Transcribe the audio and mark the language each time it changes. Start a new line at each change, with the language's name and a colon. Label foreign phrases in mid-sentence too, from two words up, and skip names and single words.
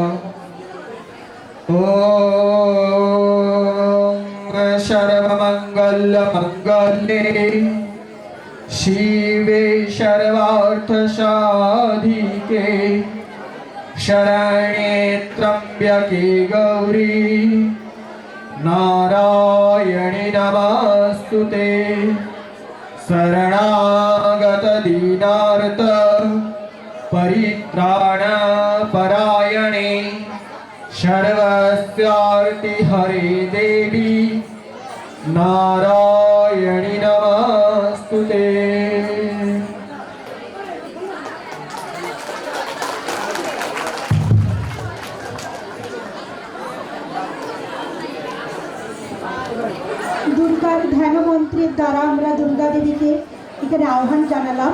Sanskrit: ॐ सर्वमङ्गलमङ्गले शिवे सर्वार्थसाधिके शरण्ये त्र्यम्बके गौरी नारायणि नमस्तुते शरणागत दीनार्त परित्राणपरायणे सर्वस्यार्तिहरे देवी नारायणि नमस्तुते।
Bangla: দুর্গার ধ্যান মন্ত্রের দ্বারা আমরা দুর্গা দেবীকে এখানে আহ্বান জানালাম।